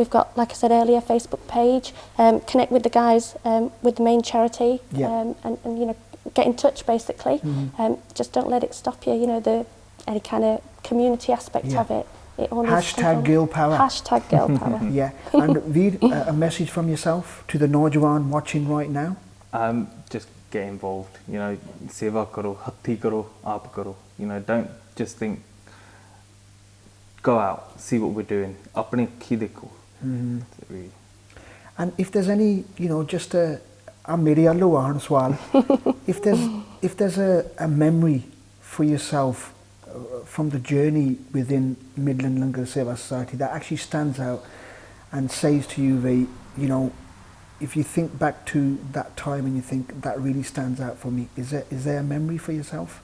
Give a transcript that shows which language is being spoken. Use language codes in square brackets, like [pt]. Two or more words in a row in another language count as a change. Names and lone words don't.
[en] We've got, like I said earlier, a Facebook page. Connect with the guys with the main charity, and get in touch basically. Just don't let it stop you. Any kind of community aspect of it. Hashtag girl power. Hashtag girl power. Yeah. And Veer, a message from yourself to the Naujawan watching right now? Just get involved. [pa] ਸੇਵਾ ਕਰੋ, ਹੱਟੀ ਕਰੋ, ਆਪ ਕਰੋ. [en] Don't just think. Go out, see what we're doing. [pa] ਆਪਣੇ ਕੀ ਦੇਖੋ. [en] And if there's any, just a मेरे आलो आन सवाल. If there's a memory for yourself from the journey within Midlands Langar Seva Society that actually stands out and says to you, you know, if you think back to that time and you think that really stands out for me, is there a memory for yourself?